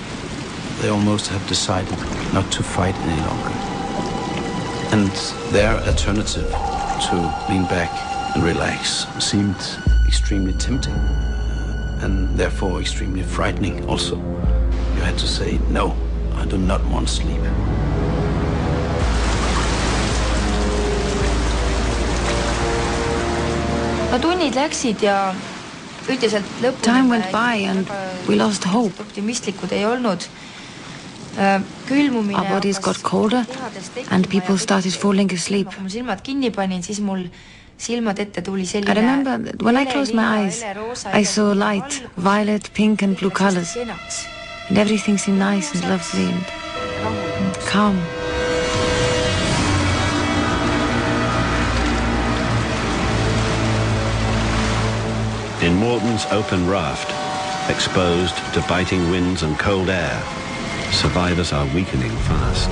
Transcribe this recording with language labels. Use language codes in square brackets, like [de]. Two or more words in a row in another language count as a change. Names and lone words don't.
[en] They almost have decided not to fight any longer. And their alternative to lean back and relax seemed extremely tempting and therefore extremely frightening also. You had to say, no, I do not want to sleep. [et] Tunnid läksid ja üldiselt lõpuni. [en] Time went by and we lost hope. [et] Optimistlikud ei olnud. Külmumine. [en] Our bodies got colder and people started falling asleep. [et] Mu silmad kinni panin, siis mul silmad ette tuli selline. [en] I remember that when I closed my eyes, I saw light, violet, pink and blue colors. And everything seemed nice and lovely and calm. In Morton's open raft, exposed to biting winds and cold air, survivors are weakening fast.